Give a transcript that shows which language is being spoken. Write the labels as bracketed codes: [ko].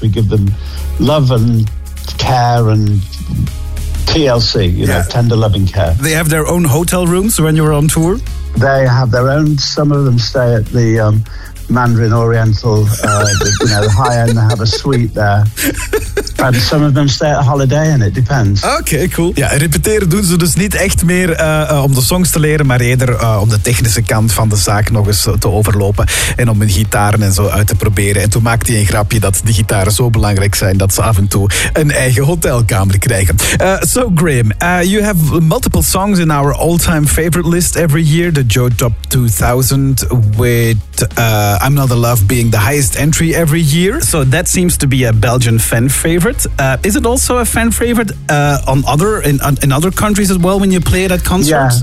[en] We give them love and care and TLC, you know, tender loving care. They have their own hotel rooms when you're on tour? They have their own. Some of them stay at the Mandarin Oriental, the high end. They have a suite there. And some of them stay at Holiday Inn, it depends. Okay, cool. [nl] Ja, repeteren doen ze dus niet echt meer om de songs te leren, maar eerder om de technische kant van de zaak nog eens te overlopen en om hun gitaren en zo uit te proberen. En toen maakte hij een grapje dat die gitaren zo belangrijk zijn dat ze af en toe een eigen hotelkamer krijgen. [en] So Graham, you have multiple songs in our all-time favorite list every year, the Joe Top 2000 with I'm Not in Love being the highest entry every year. So that seems to be a Belgian fan favorite. Is it also a fan favorite in other countries as well when you play it at concerts?